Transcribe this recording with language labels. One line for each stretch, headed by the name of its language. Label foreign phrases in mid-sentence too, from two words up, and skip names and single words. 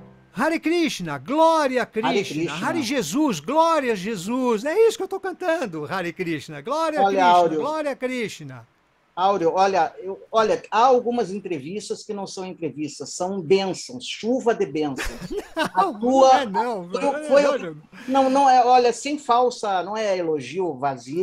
Sanskrit: हरे कृष्ण,
Portuguese: glória a Hare Krishna. Krishna. Hare Jesus, glória a Jesus. É isso que eu estou cantando,
Sanskrit: हरे कृष्ण.
Portuguese: Glória a Olha, Krishna, Áureo. glória a Krishna. Áureo, olha, olha, há algumas entrevistas que não são entrevistas, são bênçãos, chuva de bênçãos. A tua, não é, olha, sem falsa, não é elogio vazio.